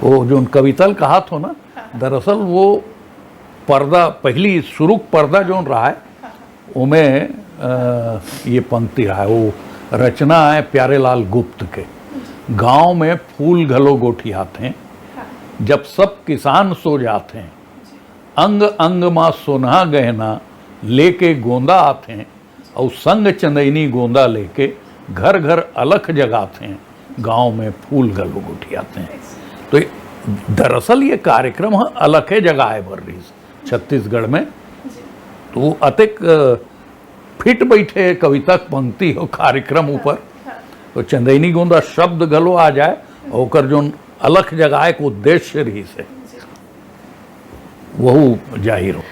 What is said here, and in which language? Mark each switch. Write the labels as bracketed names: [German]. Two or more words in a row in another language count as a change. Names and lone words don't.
[Chhattisgarhi] वो जो कवितल कहा था ना, दरअसल वो पर्दा पहली शुरू पर्दा जो रहा है उमें ये पंक्ति रहा है, वो रचना है प्यारेलाल गुप्त के। गांव में फूल घलो गोठियात हैं, जब सब किसान सो जाते हैं, अंग अंग माँ सोना गहना लेके गोंदा आते हैं, और संग चंदैनी गोंदा लेके घर घर अलख जगाते हैं, गांव में फूल घलो गोठियाते हैं। तो दरअसल ये कार्यक्रम अलखे जगाए बर रही छत्तीसगढ़ में। तो अतिक फिट बैठे कविता पंक्ति हो कार्यक्रम ऊपर, तो चंदैनी गोंदा शब्द घलो आ जाए, और ओकर जो अलख जगाए के उद्देश्य रही से वहू जाहिर हो।